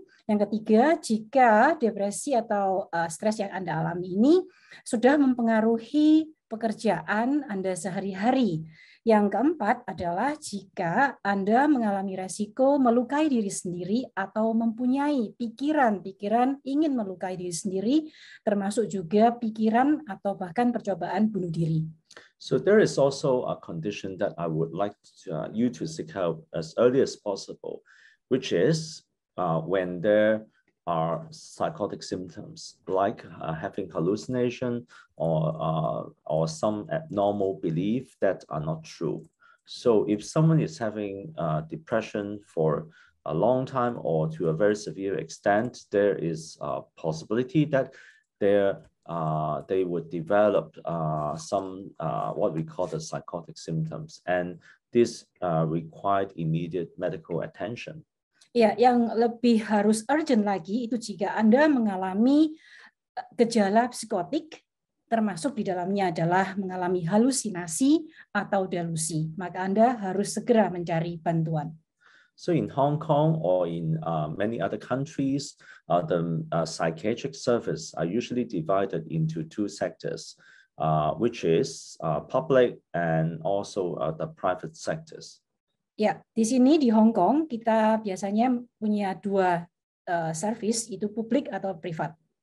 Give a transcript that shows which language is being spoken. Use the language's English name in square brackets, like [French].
[Indonesian] Yang ketiga, jika depresi atau stres yang Anda alami ini sudah mempengaruhi pekerjaan Anda sehari-hari. Yang keempat adalah jika Anda mengalami resiko melukai diri sendiri atau mempunyai pikiran ingin melukai diri sendiri, termasuk juga pikiran atau bahkan percobaan bunuh diri. [English] So there is also a condition that I would like you to seek help as early as possible, which is when there are psychotic symptoms like having hallucination or some abnormal belief that are not true. So if someone is having depression for a long time or to a very severe extent, there is a possibility that they would develop some what we call the psychotic symptoms, and this required immediate medical attention. [Indonesian] Ya, yang lebih harus urgent lagi itu jika Anda mengalami gejala psikotik, termasuk di dalamnya adalah mengalami halusinasi atau delusi, maka Anda harus segera mencari bantuan. [English] So in Hong Kong or in many other countries, the psychiatric service are usually divided into 2 sectors, which is public and also the private sectors. [Indonesian] Ya, di sini di Hong Kong kita biasanya punya 2 service, itu publik atau privat.